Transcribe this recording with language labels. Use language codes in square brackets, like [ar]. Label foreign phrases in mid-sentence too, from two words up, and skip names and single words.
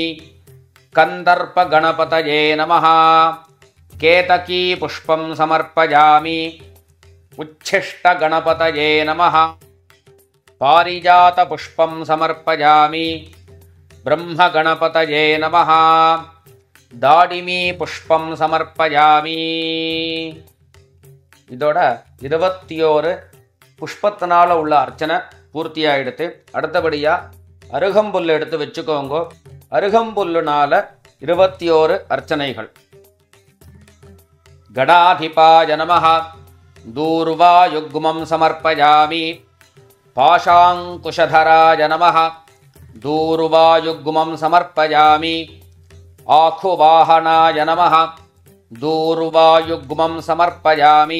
[sa] कंदर्पगणपतये नमः केतकीपुष्पं समर्पयामि. उच्छिष्टगणपतये नमः पारिजातपुष्पं समर्पयामि. ब्रह्मगणपतये नमः दाडिमीपुष्पं समर्पयामि. [ta] இதோட 21 புஷ்பத்தினால உள்ள அர்ச்சனை பூர்த்தியாயிடுத்து. அடுத்தபடியா அருகம்புல் எடுத்து வச்சுக்கோங்க. அருகம்புல்லுனால 21 அர்ச்சனைகள். [sa] गणाधिपाय नमः दूर्वायुग्मं समर्पयामि. पाशाङ्कुशधराय नमः दूर्वायुग्मं समर्पयामि. आखुवाहनाय नमः दूर्वायुग्मं समर्पयामि.